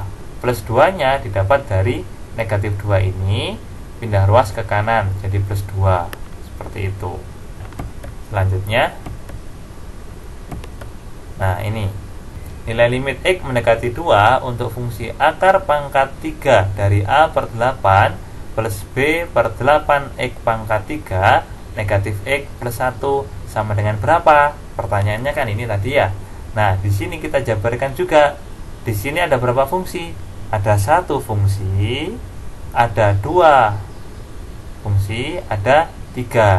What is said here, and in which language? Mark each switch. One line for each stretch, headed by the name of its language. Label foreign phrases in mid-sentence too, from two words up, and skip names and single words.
Indonesian: Plus 2 nya didapat dari negatif 2 ini, pindah ruas ke kanan jadi plus 2. Seperti itu. Selanjutnya, nah ini nilai limit X mendekati 2 untuk fungsi akar pangkat 3 dari A per 8 plus B per 8 X pangkat 3 negatif X plus 1 sama dengan berapa? Pertanyaannya kan ini tadi ya. Nah, di sini kita jabarkan juga. Di sini ada berapa fungsi? Ada 1 fungsi, ada 2 fungsi, ada 3.